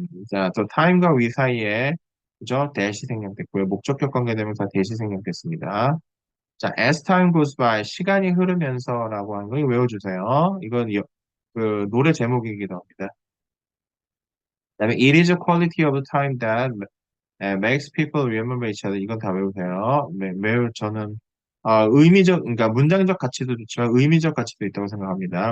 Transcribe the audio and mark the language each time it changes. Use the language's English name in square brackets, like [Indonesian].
[Korean] 자, 또 time과 we 사이에 그죠? 대시 생략됐고요. 목적격 관계되면서 대시 생략됐습니다. 자, [English] as time goes by [Korean] 시간이 흐르면서라고 하는 거 이거 외워주세요. 이건 그 노래 제목이기도 합니다. 그다음에 [English] it is a quality of time that makes people remember each other. [Korean] 이건 다 외우세요. 매우 저는 그러니까 문장적 가치도 좋지만 의미적 가치도 있다고 생각합니다.